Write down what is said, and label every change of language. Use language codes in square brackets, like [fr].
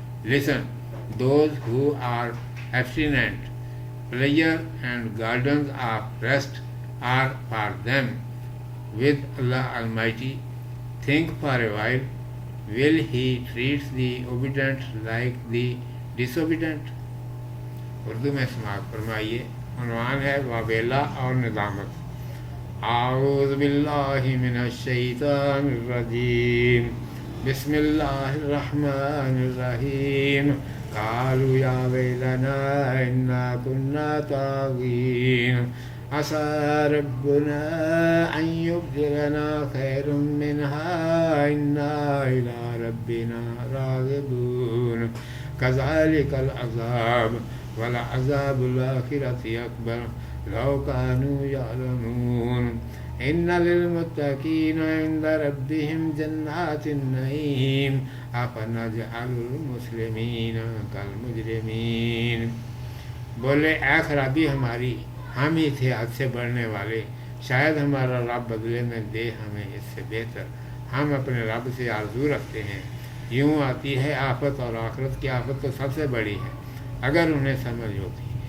[en] Listen, those who are abstinent, pleasure and gardens of rest are for them with Allah Almighty. Think for a while, will He treat the obedient like the disobedient? [ur] Urdu میں سماعت فرمائیے. عنوان ہے وابیلا اور ندامت. [ar] اعوذ باللہ من الشیطان الرجیم. بسم اللہ الرحمن الرحیم. قالوا یا ویلنا انا كنا طاغین عسى ربنا ان يبدلنا خير منها انا الى ربنا راغبون كذلك العذاب ولعذاب الآخرة أكبر لو كانوا يعلمون. إن للمتقين عند ربهم جنات النعيم أفنجعل المسلمين كالمجرمين. [ur] بولے اے خرابی ہماری، ہم ہی تھے حد سے بڑھنے والے. شاید ہمارا رب بدلے میں دے ہمیں اس سے بہتر. ہم اپنے رب سے آرزو رکھتے ہیں. یوں آتی ہے آفت، اور آخرت کی آفت تو سب سے بڑی ہے اگر انہیں سمجھ ہوتی.